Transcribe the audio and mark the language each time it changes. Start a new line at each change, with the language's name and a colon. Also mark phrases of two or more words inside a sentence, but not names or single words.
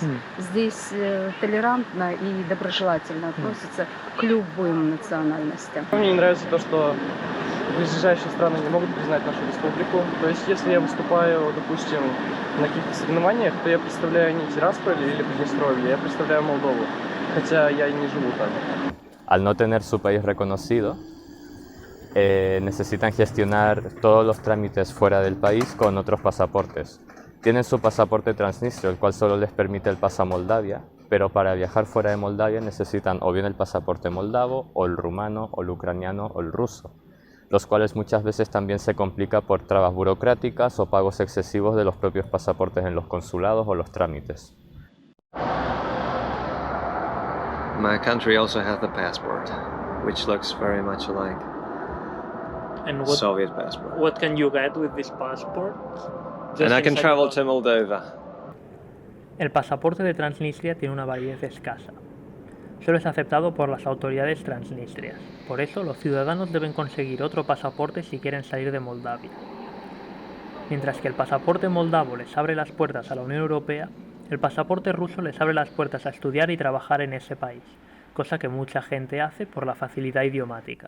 Russian: Здесь толерантно и доброжелательно относятся к любым национальностям. Мне не нравится то, что ближайшие страны не могут признать нашу республику. То есть, если я выступаю, допустим, на каких-то соревнованиях, то я представляю не Тирасполь или Приднестровье, я представляю Молдову, хотя я и не живу там.
Spanish: Al no tener su país reconocido, necesitan gestionar todos los trámites fuera del país con otros pasaportes. Tienen su pasaporte transnistrio, el cual solo les permite el paso a Moldavia, pero para viajar fuera de Moldavia necesitan o bien el pasaporte moldavo, o el rumano, o el ucraniano, o el ruso, los cuales muchas veces también se complica por trabas burocráticas o pagos excesivos de los propios pasaportes en los consulados o los trámites.
English: My country also has a passport, which looks very much alike And Soviet passport. what can you get with this passport? And I can inside travel the- to Moldova.
Spanish: El pasaporte de Transnistria tiene una validez escasa. Solo es aceptado por las autoridades transnistrias. Por eso, los ciudadanos deben conseguir otro pasaporte si quieren salir de Moldavia. Mientras que el pasaporte moldavo les abre las puertas a la Unión Europea, el pasaporte ruso les abre las puertas a estudiar y trabajar en ese país, cosa que mucha gente hace por la facilidad idiomática.